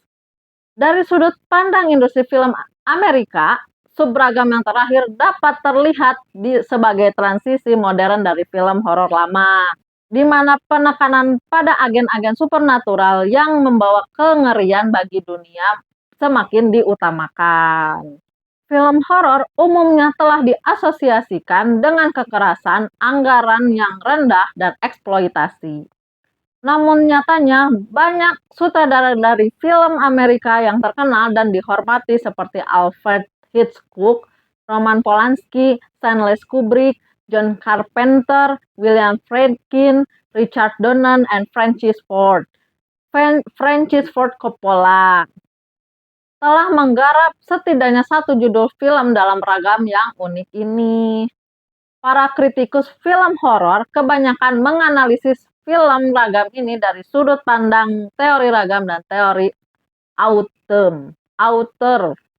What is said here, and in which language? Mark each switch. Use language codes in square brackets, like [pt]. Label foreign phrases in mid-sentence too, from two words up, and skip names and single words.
[id] Dari sudut pandang industri film Amerika, subragam yang terakhir dapat terlihat sebagai transisi modern dari film horor lama, di mana penekanan pada agen-agen supernatural yang membawa kengerian bagi dunia semakin diutamakan. Film horor umumnya telah diasosiasikan dengan kekerasan, anggaran yang rendah, dan eksploitasi. Namun nyatanya banyak sutradara dari film Amerika yang terkenal dan dihormati seperti Alfred Hitchcock, Roman Polanski, Stanley Kubrick, John Carpenter, William Friedkin, Richard Donner, and Francis Ford Coppola telah menggarap setidaknya 1 judul film dalam ragam yang unik ini. Para kritikus film horor kebanyakan menganalisis film ragam ini dari sudut pandang teori ragam dan teori auteur.